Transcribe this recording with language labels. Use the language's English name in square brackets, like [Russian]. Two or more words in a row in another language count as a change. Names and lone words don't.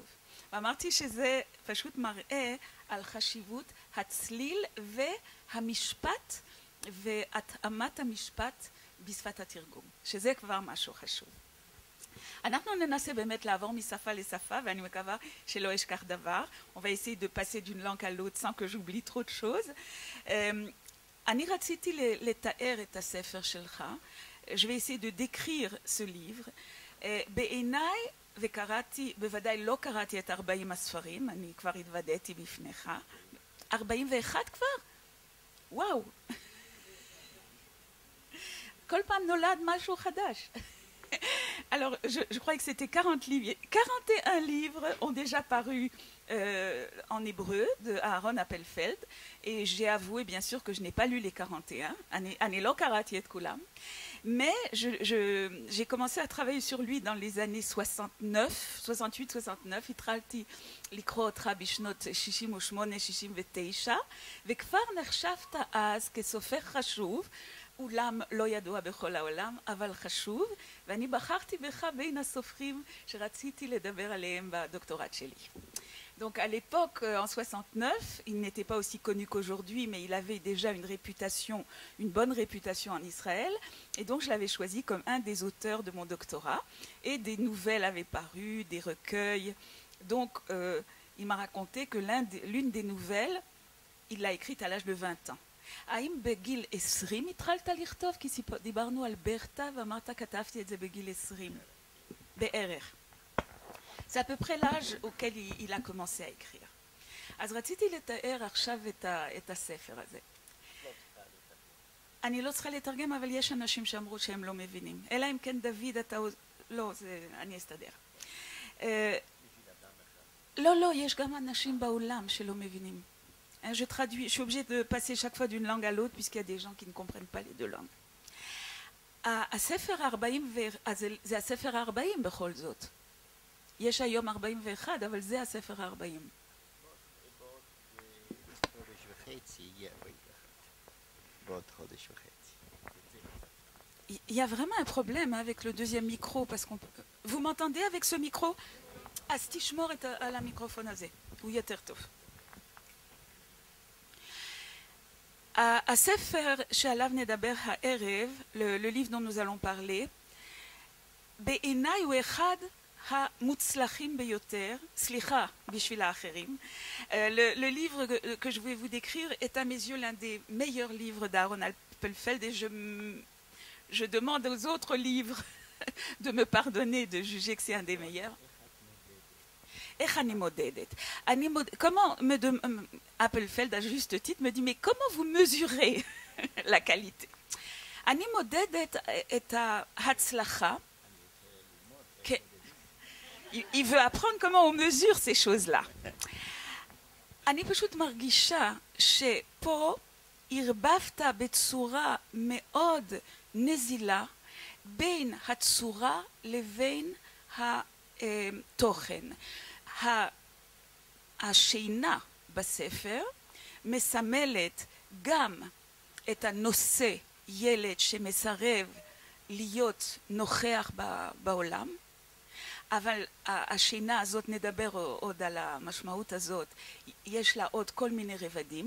[Hebrew] ואמרתי שזה פשוט מראה על חשיבות הצליל והמשפט והתאמת המשפט בשפת התרגום, שזה כבר משהו חשוב. אנחנו ננסה באמת לעבור משפה לשפה, ואני מקווה שלא אשכח דבר. [French] On va essayer de passer d'une langue à l'autre sans que j'oublie trop de choses. [Hebrew] אני רציתי לתאר את הספר שלך. [French] Je vais essayer de décrire ce livre. [Hebrew] בעיניי, וקראתי, בוודאי לא קראתי את 40 הספרים, אני כבר התוודעתי בפניך. 41 כבר? וואו. כל פעם נולד משהו חדש. [French] Alors, je crois que c'était 40 livres. 41 livres ont déjà paru en hébreu de Aaron Appelfeld. Et j'ai avoué, bien sûr, que je n'ai pas lu les 41. [Hebrew] אני לא קראתי את כולם. [French] Mais j'ai commencé à travailler sur lui dans les années 68-69. [Hebrew] התחלתי לקרוא אותך בשנות 68-69, וכבר נחשבת אז כסופר חשוב, אולם לא ידוע בכל העולם, אבל חשוב, ואני בחרתי בך בין הסופרים שרציתי לדבר עליהם בדוקטורט שלי. [French] Donc à l'époque, en 69, il n'était pas aussi connu qu'aujourd'hui, mais il avait déjà une réputation, une bonne réputation en Israël. Et donc je l'avais choisi comme un des auteurs de mon doctorat. Et des nouvelles avaient paru, des recueils. Donc il m'a raconté que l'une des nouvelles, il l'a écrite à l'âge de 20 ans. [Hebrew] האם בגיל 20 התחלת לכתוב? כי דיברנו על ברטה ואמרת כתבתי את זה בגיל 20. בערך. [French] C'est à peu près l'âge auquel il a commencé à écrire. [Hebrew] אז רציתי לתאר עכשיו את הספר הזה. אני לא צריכה לתרגם, אבל יש אנשים שאמרו שהם לא מבינים. אלא אם כן דוד אתה... לא, אני אסתדר. לא, יש גם אנשים בעולם שלא מבינים. Je traduis, je suis obligée de passer chaque fois d'une langue à l'autre, puisqu'il y a des gens qui ne comprennent pas les deux langues. הספר 40, זה הספר 40 בכל זאת. יש היום 41, אבל זה הספר 40. [French] Il y a vraiment un problème avec le deuxième micro, parce qu'on... Vous m'entendez avec ce micro? [Hebrew] אז תשמור על המיקרופון הזה, הוא יותר טוב. הספר שעליו נדבר הערב, [French] le livre dont nous allons parler, [Hebrew] בעיניי הוא אחד המוצלחים ביותר, סליחה בשביל האחרים. [French] Le livre que je vais vous décrire est à mes yeux l'un des meilleurs livres d'Aaron Appelfeld et je demande aux autres livres de me pardonner de juger que c'est un des meilleurs. [Hebrew] איך אני מודדת? [French] comment Appelfeld, à juste titre, me dit, mais comment vous mesurez la qualité? [Hebrew] אני מודדת את ההצלחה. [French] Il veut apprendre comment on mesure ces choses-là. [Hebrew] אני פשוט מרגישה שפה הרבבת בצורה מאוד נזילה בין הצורה לבין התוכן. השינה בספר מסמלת גם את הנושא ילד שמסרב להיות נוכח בעולם, אבל השינה הזאת, נדבר עוד על המשמעות הזאת, יש לה עוד כל מיני רבדים.